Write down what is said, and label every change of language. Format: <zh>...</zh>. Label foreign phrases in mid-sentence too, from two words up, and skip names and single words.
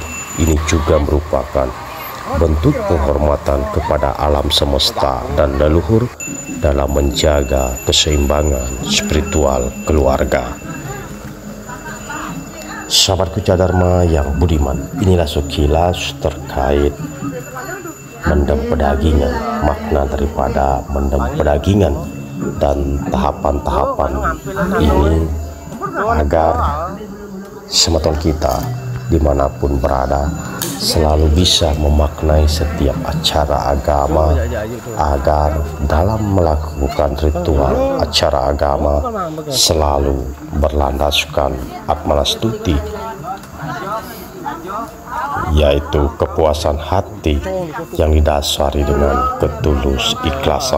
<id>Ini juga merupakan bentuk penghormatan kepada alam semesta dan leluhur dalam menjaga keseimbangan spiritual keluarga. Sahabatku Cadharma yang budiman, inilah sekilas terkait mendem pedagingan, makna daripada mendem pedagingan dan tahapan-tahapan ini agar semeton kita dimanapun berada selalu bisa memaknai setiap acara agama, agar dalam melakukan ritual acara agama selalu berlandaskan atmanastuti, yaitu kepuasan hati yang didasari dengan ketulus ikhlasan.</id>